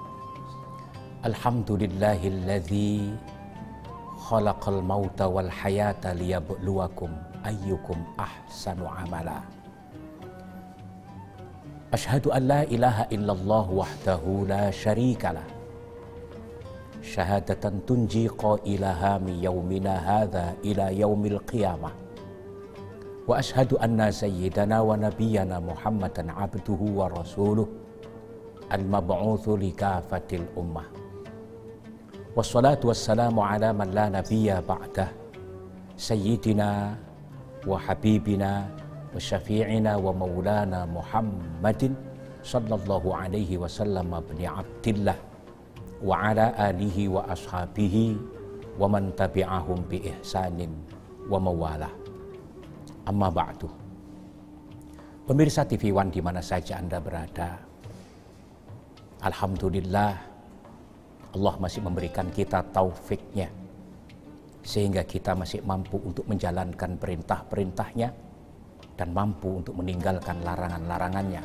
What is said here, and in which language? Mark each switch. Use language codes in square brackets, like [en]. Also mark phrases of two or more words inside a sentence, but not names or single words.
[ar] الحمد لله الذي خلق الموت والحياة ليبلوكم أيكم أحسن عملا. أشهد أن لا إله إلا الله وحده لا شريك له. شهادة تنجي قائلها من يومنا هذا إلى يوم القيامة. وأشهد أن سيدنا ونبينا محمدا عبده ورسوله المبعوث لكافة الأمة. والصلاة والسلام على من لا نبي بعده سيدنا وحبيبنا وشفيعنا ومولانا محمد صلى الله عليه وسلم ابن عبد الله وعلى آله وأصحابه ومن تبعهم بإحسان وموالاه. أما بعد. [id] Pemirsa TV One di mana saja Anda berada, alhamdulillah Allah masih memberikan kita taufiknya sehingga kita masih mampu untuk menjalankan perintah-perintahnya dan mampu untuk meninggalkan larangan-larangannya.